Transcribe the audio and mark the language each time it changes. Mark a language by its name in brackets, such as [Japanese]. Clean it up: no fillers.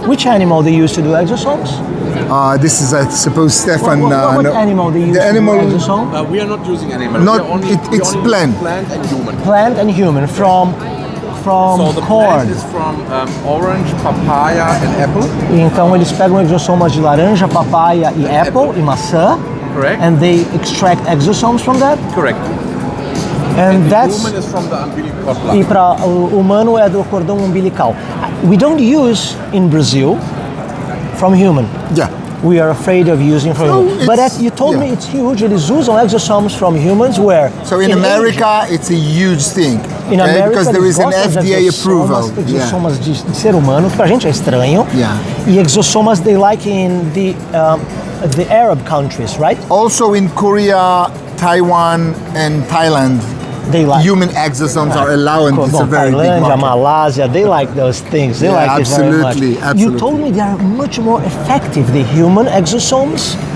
[English] Which animal they use to do exosomes? This is, I suppose, Stefan. What animal they use to do exosome? We are not using animal. It's plant. Plant and human. Plant and human from so the corn. Plant is from orange, papaya, and apple. [Portuguese] Então eles pegam exosomas de laranja, papaya e apple e maçã. [English] Correct. And they extract exosomes from that. Correct. And the human is from the umbilical cord. [Portuguese] E para o humano é do cordão umbilical. [English] We don't use in Brazil from human. Yeah. We are afraid of using from human. But as you told me, it's huge. [Portuguese] Eles usam [English] exosomes from humans where? So in America, it's a huge thing. In America, because there is an [Portuguese] eles gostam de [English] FDA approval. [Portuguese] Exossomas de ser humano, que pra gente é estranho. [English] Yeah. [Portuguese] E exossomas [English] they like in the Arab countries, right? Also in Korea, Taiwan, and Thailand, They like human exosomes are allowed. And it's a very big Thailandia, market. Malaysia, they like those things. They like it very much. absolutely. You told me they are much more effective, the human exosomes,